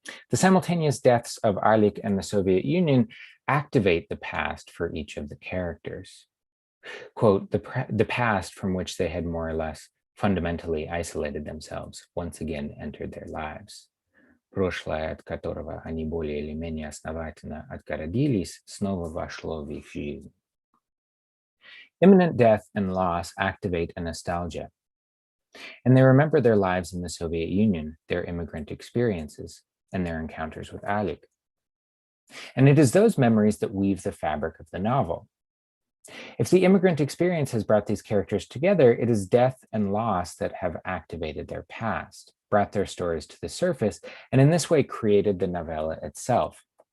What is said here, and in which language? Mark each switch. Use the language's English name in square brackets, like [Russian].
[English] The simultaneous deaths of Alik and the Soviet Union activate the past for each of the characters. Quote, the past from which they had more or less fundamentally isolated themselves once again entered their lives. [Russian] Прошлое, от которого они более или менее основательно отгородились, снова вошло в их жизнь. [English] Imminent death and loss activate a nostalgia, and they remember their lives in the Soviet Union, their immigrant experiences, and their encounters with Alik. And it is those memories that weave the fabric of the novel. If the immigrant experience has brought these characters together, it is death and loss that have activated their past, brought their stories to the surface, and in this way created the novella itself.